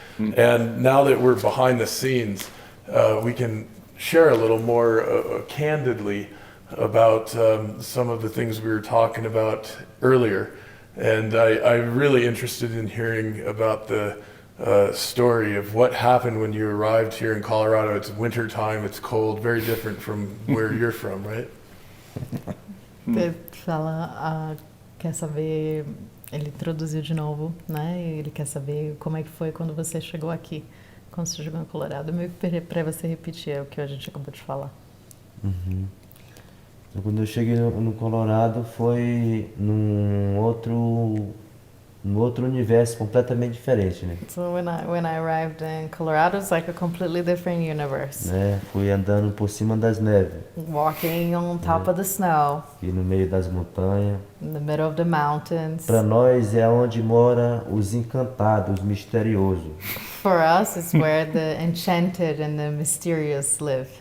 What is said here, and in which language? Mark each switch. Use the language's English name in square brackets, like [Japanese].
[English] And now that we're behind the scenes, we can share a little more candidly about some of the things we were talking about earlier. And I'm really interested in hearing about the story of what happened when you arrived here in Colorado. It's winter time, it's cold, very different from where you're from, right? [Portuguese] Ele fala, quer saber, ele introduziu de novo, né? E ele quer saber como é que foi quando você chegou aqui, quando você chegou em Colorado. Meio que para você repetir o que a gente acabou de falar. Uhum. Então, quando eu cheguei no Colorado foi num outro universo completamente diferente, né? [English] So when I arrived in Colorado, it's like a completely different universe. [Portuguese] Fui andando por cima das neves. [English] Walking on top of the snow. [Portuguese] E no meio das montanhas. [English] In the middle of the mountains. [Portuguese] Para nós é onde mora os encantados, os misteriosos. [English] For us, it's where the enchanted and the mysterious live.